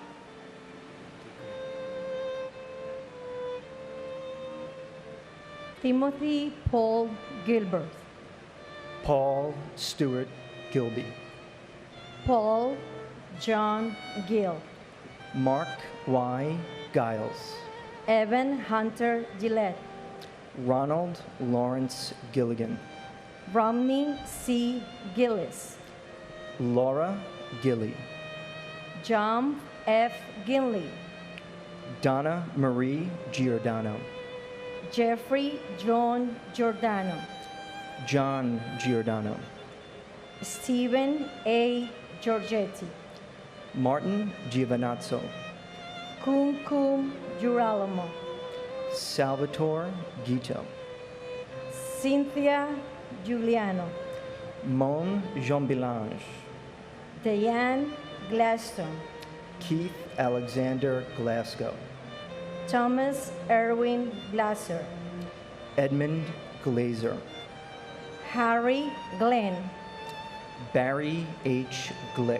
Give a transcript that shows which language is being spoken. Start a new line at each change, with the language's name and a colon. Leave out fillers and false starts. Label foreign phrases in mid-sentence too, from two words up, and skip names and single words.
English: Timothy Paul Gilbert. Paul Stewart Gilby. Paul John Gill. Mark Y. Giles. Evan Hunter Gillette. Ronald Lawrence Gilligan. Romney C. Gillis. Laura Gilly. John F. Ginley. Donna Marie Giordano. Jeffrey John Giordano. John Giordano. Stephen A. Giorgetti. Martin Giovanazzo. Kumkum Girolamo. Salvatore Guito. Cynthia Giuliano. Mon Jean-Bilange. Diane Gladstone. Keith Alexander Glasgow. Thomas Erwin Glasser. Edmund Glazer. Harry Glenn, Barry H. Glick,